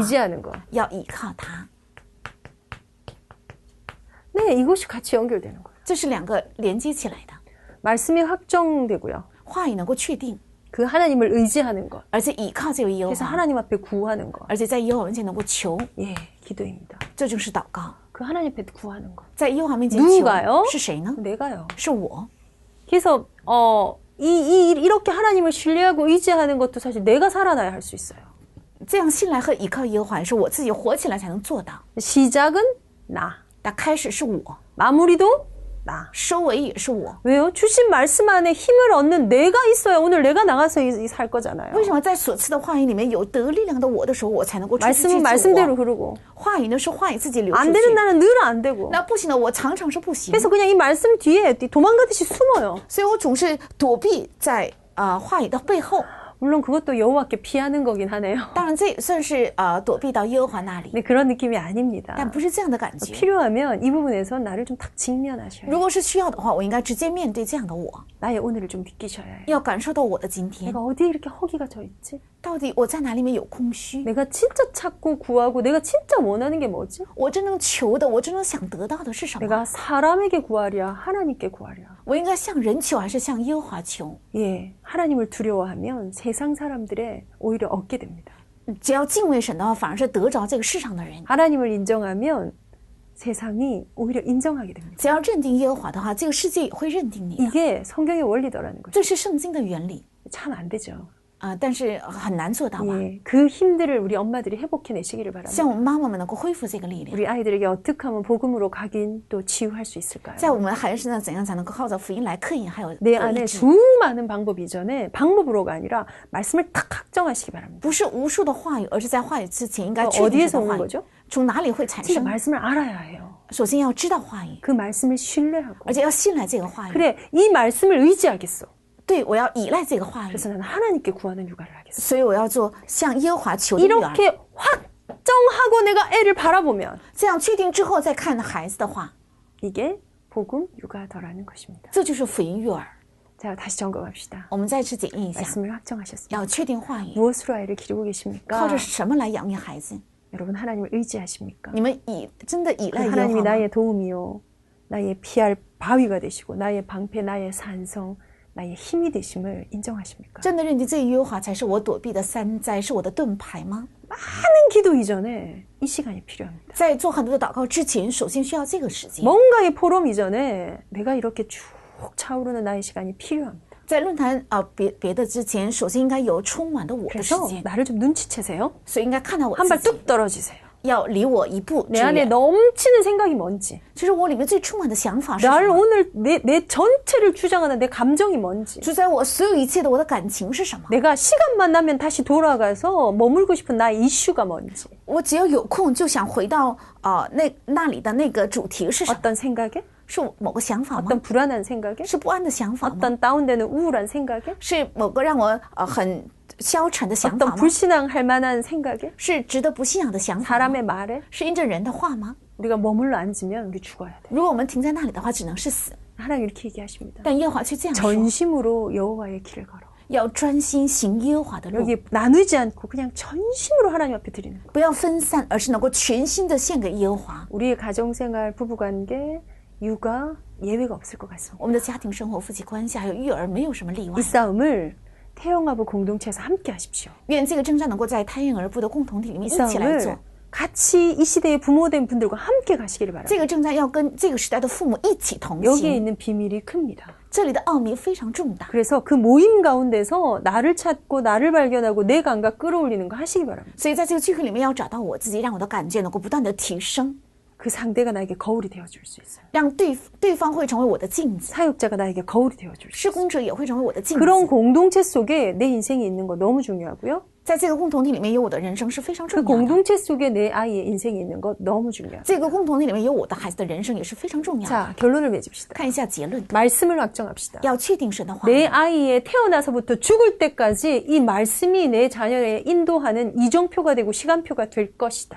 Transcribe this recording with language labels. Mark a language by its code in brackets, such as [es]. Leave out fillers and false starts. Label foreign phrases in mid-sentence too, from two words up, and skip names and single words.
[ko] 의지하는 것. [zh] 要依靠他。 [ko] 네, 이것이 같이 연결되는 거예요. [zh] 这是两个连接起来的， [ko] 말씀이 확정되고요. [zh] 话语能够确定， [ko] 그 하나님을 의지하는 것. [zh] 而且倚靠这位耶和 [ko] 그래서 [zh] 华， [ko] 하나님 앞에 구하는 것. [zh] 而且在耶和华面前能够求， [ko] 예, 기도입니다. [zh] 这就是祷告。 [ko] 그 하나님 앞에 구하는 것. [zh] 在耶和华面前 [ko] 누가요? [zh] 求是谁呢？ [ko] 내가요. [zh] 是我。 [ko] 그래서 이렇게 하나님을 신뢰하고 의지하는 것도 사실 내가 살아나야 할 수 있어요. [zh] 这样信赖和倚靠耶和华是我自己活起来才能做到。 [ko] 시작은 나. [zh] 但开始是我， [ko] 마무리도 나. [zh] 收尾也是我。 [ko] 왜요? 주신 말씀 안에 힘을 얻는 내가 있어야 오늘 내가 나가서 살 거잖아요. [zh] 为什么在所赐的话语里面有得力量的我的时候，我才能够出去去 [ko] 말씀은 [zh] 做 [ko] 말씀대로 [zh] 我？ [ko] 흐르고 [zh] 话语呢是话语自己流出 [ko] 안 [zh] 去， [ko] 되는 나는 늘 안 되고 [zh] 那不行的我常常是不行， [ko] 그래서 그냥 이 말씀 뒤에 도망가듯이 숨어요. [zh] 所以我总是躲避在话语的背后。 [ko] 물론 그것도 여호와께 피하는 거긴 하네요. [zh] 当然，这也算是躲避到耶和华那里， [ko] 근데 그런 느낌이 아닙니다. [zh] 但不是这样的感觉。 [ko] 필요하면 이 부분에서 나를 좀 탁 직면하셔야 [zh] 如 [ko] 해요. [zh] 果是需要的话，我应该直接面对这样的我， [ko] 나의 오늘을 좀 느끼셔야 해요. [zh] 要感受到我的今天 [ko] 내가 어디에 이렇게 허기가 져 있지? [zh] 到底我在哪里面有空虚， [ko] 내가 진짜 찾고 구하고 내가 진짜 원하는 게 뭐지? [zh] 我真正求的，我真正想得到的是什么？ [ko] 내가 사람에게 구하랴 하나님께 구하랴. [zh] 我应该向人求还是向耶和华求？ [ko] 예, 하나님을 두려워하면 세상 사람들의 오히려 얻게 됩니다. [zh] 只要敬畏神的话，反而是得着这个世上的人。 [ko] 하나님을 인정하면 세상이 오히려 인정하게 됩니다. [zh] 只要认定耶和华的话，这个世界也会认定你的。 [ko] 이게 성경의 원리더라는 거죠. [zh] 这是圣经的原理 [ko] 참 안 되죠. [zh] 但是很难做到嘛。 [ko] 예, 그 힘들을 우리 엄마들이 회복해내시기를 [zh] 希 [ko] 바랍니다. [zh] 望我们妈妈们能够恢复这个力量， [ko] 우리 아이들에게 어떻게 하면 복음으로 각인 또 치유할 수 있을까요? [zh] 在我们孩子身上怎样才能够靠着福音来克引，还有 [ko] 내 [zh] 得 [ko] 안에 [zh] 医治？ [ko] 수많은 방법 이전에 방법으로가 아니라 말씀을 탁 확정하시기 바랍니다. [zh] 不是无数的话语，而是在话语之前应该确定 [ko] 어디에서 [zh] 神的 [ko] 오는 [zh] 话语 [ko] 거죠? [zh] 从哪里会产 [ko] 진짜 [zh] 生？ [ko] 말씀을 알아야 해요. [zh] 首先要知道话语， [ko] 그 말씀을 신뢰하고 [zh] 而且要信赖这个话语。 [ko] 그래 이 말씀을 의지하겠어. [zh] 对，我要依赖这个话语， [ko] 그래서 나는 하나님께 구하는 육아를 하겠어. [zh] 所以我要做向耶和华求的女儿。 [ko] 이렇게 확정하고 내가 애를 바라보면 [zh] 这样确定之后再看孩子的话， [ko] 이게 복음 육아더라는 것입니다. [zh] 这就是福音育儿。 [ko] 자, 다시 점검합시다. [zh] 我们再次检验一下， [ko] 말씀을 확정하셨습니다. [zh] 要确定话语， [ko] 무엇으로 아이를 기르고 계십니까? [zh] 靠着什么来养育孩子？ [ko] 여러분 하나님을 의지하십니까? [zh] 你们真的依 [ko] 그 [zh] 赖耶和 [ko] 하나님이 [zh] 华吗？ [ko] 나의 도움이요 나의 피할 바위가 되시고 나의 방패 나의 산성 나의 힘이 되심을 인정하십니까? [zh] 真的认定这耶和华才是我躲避的山寨，是我的盾牌吗？ [ko] 많은 기도 이전에 이 시간이 필요합니다. [zh] 在做很多的祷告之前，首先需要这个时间。 [ko] 뭔가의 포럼 이전에 내가 이렇게 쭉 차오르는 나의 시간이 필요합니다. [zh] 在论坛别的之前，首先应该有充满的我的时 [ko] 그래서 [zh] 间， [ko] 나를 좀 눈치채세요. [zh] 所以应该看到我 [ko] 한 [zh] 自 [ko] 발 [zh] 己， [ko] 뚝 떨어지세요. [zh] 要离我一步之 [ko] 내 안에 [zh] 远。 [ko] 넘치는 생각이 뭔지 [zh] 其实我里面最充满的想法是什 [ko] 나를 [zh] 么？ [ko] 오늘 내 전체를 주장하는 내 감정이 뭔지 [zh] 主宰我所有一切的我的感情是什么？ [ko] 내가 시간만 나면 다시 돌아가서 머물고 싶은 나의 이슈가 뭔지 [zh] 我只要有空就想回到那里的那个主题是什么？ [ko] 어떤 생각에 [zh] 是某个想法吗？ [ko] 어떤 불안한 생각에 [zh] 是不安的想法吗？ [ko] 어떤 다운되는 우울한 생각에 [zh] 是某个让我很消沉的想法 [ko] 어떤 [zh] 吗？ [ko] 불신앙할 만한 생각에 [zh] 是值得不信仰的想法吗？ [ko] 사람의 말에 [zh] 是因着人的话吗？ [ko] 우리가 머물러 앉으면 우리 죽어야 돼. [zh] 如果我们停在那里的话，只能是死。 [ko] 하나님 이렇게 얘기하십니다. [zh] 但耶和华却这样说： [ko] 전심으로 여호와의 길을 걸어. [zh] 要专心行耶和华的路， [ko] 여기 나누지 않고 그냥 전심으로 하나님 앞에 드리는 거. [zh] 不要分散，而是能够全心的献给耶和华。 [ko] 우리의 가정생활, 부부관계, 육아 예외가 없을 것 같습니다. [zh] 我们的家庭生活、夫妻关系还有育儿，没有什么例外 [ko] 이 。 싸움을 태영아부 공동체에서 함께 하십시오. [zh] 愿这个征战能够在胎婴儿部的共同体里面 [ko] 이 [zh] 一起来做 [ko] 싸움을 。 같이 이 시대의 부모된 분들과 함께 가시기를 바랍니다. [zh] 这个征战要跟这个时代的父母一起同 [ko] 여기에 [zh] 行， [ko] 있는 비밀이 큽니다. [zh] 这里的奥秘非常重大。 [ko] 그래서 그 모임 가운데서 나를 찾고 나를 발견하고 내 감각 끌어올리는 거 하시기 바랍니다. [zh] 所以在这个聚会里面要找到我自己，让我的感觉能够不断的提升， [ko] 그 상대가 나에게 거울이 되어줄 수 있어요. [zh] 让对方会成为我的镜子， [ko] 사역자가 나에게 거울이 되어줄 수 [zh] 施工者也会成为我的镜 [ko] 있어요. 그런 [zh] 子。 [ko] 공동체 속에 내 인생이 있는 거 너무 중요하고요. [zh] 在这个共同体里面有我的人生是非常 [ko] 그 [zh] 重要的。 [ko] 공동체 속에 내 아이의 인생이 있는 거 너무 중요해요. [zh] 这个共同体里面有我的孩子的人生也是非常重要的。 [ko] 자, 결론을 맺읍시다. [zh] 看一下结论， [ko] 말씀을 확정합시다. [zh] 要确定神的话 [ko] 내 [zh] 语。 [ko] 아이의 태어나서부터 죽을 때까지 이 말씀이 내 자녀에 인도하는 이정표가 되고 시간표가 될 것이다.